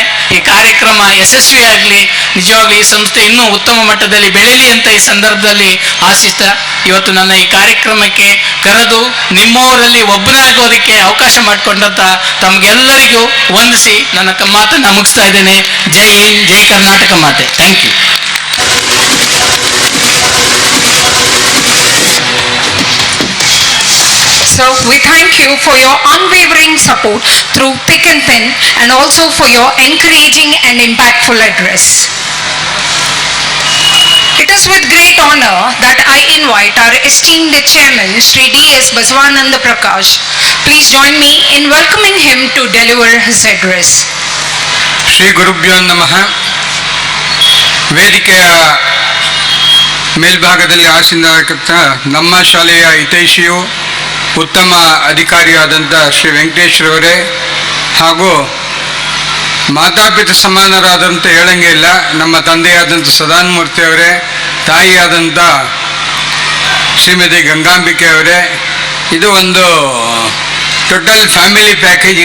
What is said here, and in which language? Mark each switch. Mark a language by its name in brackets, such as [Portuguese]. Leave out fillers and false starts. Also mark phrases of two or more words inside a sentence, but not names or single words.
[Kannada] ಈ ಕಾರ್ಯಕ್ರಮ ಯಶಸ್ವಿಯಾಗಲಿ, ನಿಜವಾಗ್ಲೂ ಈ ಸಂಸ್ಥೆ ಇನ್ನೂ ಉತ್ತಮ ಮಟ್ಟದಲ್ಲಿ ಬೆಳೀಲಿ ಅಂತ ಈ ಸಂದರ್ಭದಲ್ಲಿ ಆಶಿಸ್ತಾ, ಇವತ್ತು ನನ್ನ ಈ ಕಾರ್ಯಕ್ರಮಕ್ಕೆ ಕರೆದು ನಿಮ್ಮವರಲ್ಲಿ ಒಬ್ಬನಾಗೋದಕ್ಕೆ ಅವಕಾಶ ಮಾಡಿಕೊಂಡಂತ ತಮಗೆಲ್ಲರಿಗೂ ವಂದಿಸಿ ನನ್ನ ಮಾತನ್ನು ಮುಗಿಸ್ತಾ ಇದ್ದೇನೆ. ಜೈ ಹಿಂದ್, ಜೈ ಕರ್ನಾಟಕ ಮಾತೆ. [English] thank you. So we thank you for your unwavering support through thick and thin, and also for your encouraging and impactful address. It is with great honor that I invite our esteemed chairman, Shri D.S. Basavananda Prakash. Please join me in welcoming him to deliver his address. [Sanskrit] ಶ್ರೀ ಗುರುಭ್ಯೋ ನಮಃ. [Kannada] ವೇದಿಕೆಯ ಮೇಲ್ಭಾಗದಲ್ಲಿ ಆಸೀನರಾಗಿದ್ದ ನಮ್ಮ ಶಾಲೆಯ ಹಿತೈಷಿಯು ಉತ್ತಮ ಅಧಿಕಾರಿಯಾದಂಥ ಶ್ರೀ ವೆಂಕಟೇಶ್ವರವರೇ, ಹಾಗೂ ಮಾತಾಪಿತ ಸಮಾನರಾದಂಥ ಹೇಳಂಗೆ ಇಲ್ಲ, ನಮ್ಮ ತಂದೆಯಾದಂಥ ಸದಾನಮೂರ್ತಿ ಅವರೇ, ತಾಯಿಯಾದಂಥ ಶ್ರೀಮತಿ ಗಂಗಾಂಬಿಕೆ ಅವರೇ, ಇದು ಒಂದು [English] total family package.